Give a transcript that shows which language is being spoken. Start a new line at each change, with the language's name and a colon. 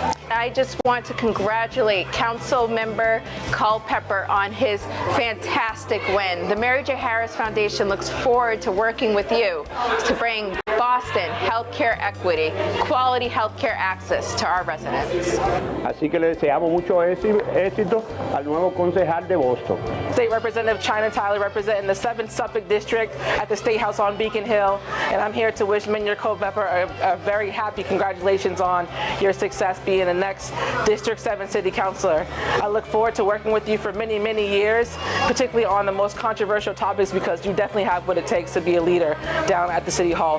English: I just want to congratulate Council Member Culpepper on his fantastic win. The Mary J. Harris Foundation looks forward to working with you to bring Boston healthcare equity, quality healthcare access to our residents.
Spanish: Así que le deseamos mucho éxito al nuevo concejal de Boston.
English: State Representative China Tyler representing the 7th Suffolk District at the State House on Beacon Hill, and I'm here to wish Minyard Culpepper a very happy congratulations on your success being the next District 7 City Councilor. I look forward to working with you for many, many years, particularly on the most controversial topics, because you definitely have what it takes to be a leader down at the City Hall.